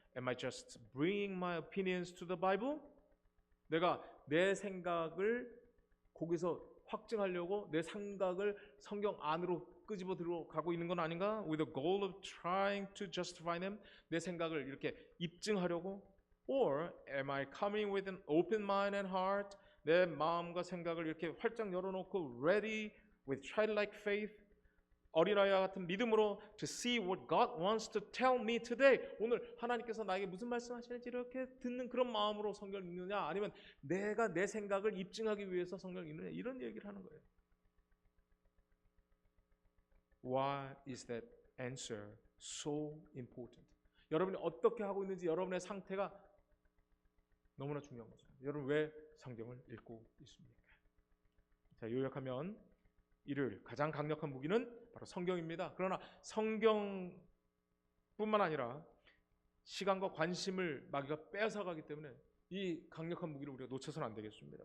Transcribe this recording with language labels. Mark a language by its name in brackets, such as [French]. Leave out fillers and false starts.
[English] Am I just bringing my opinions to the Bible? [Korean] 내가 내 생각을 거기서 확증하려고 내 생각을 성경 안으로 끄집어 들어가고 있는 건 아닌가? [English] With the goal of trying to justify them. [Korean] 내 생각을 이렇게 입증하려고. [English] Or am I coming with an open mind and heart? [Korean] 내 마음과 생각을 이렇게 활짝 열어놓고 [English] ready with childlike faith. [Korean] 어린아이와 같은 믿음으로 [English] to see what God wants to tell me today. [Korean] 오늘 하나님께서 나에게 무슨 말씀하시는지 이렇게 듣는 그런 마음으로 성경을 읽느냐, 아니면 내가 내 생각을 입증하기 위해서 성경을 읽느냐, 이런 얘기를 하는 거예요. [English] Why is that answer so important? [Korean] 여러분이 어떻게 하고 있는지, 여러분의 상태가 너무나 중요한 거죠. 여러분 왜 성경을 읽고 있습니까? 자, 요약하면 일요일 가장 강력한 무기는 바로 성경입니다. 그러나 성경뿐만 아니라 시간과 관심을 마귀가 뺏어가기 때문에 이 강력한 무기를 우리가 놓쳐서는 안 되겠습니다.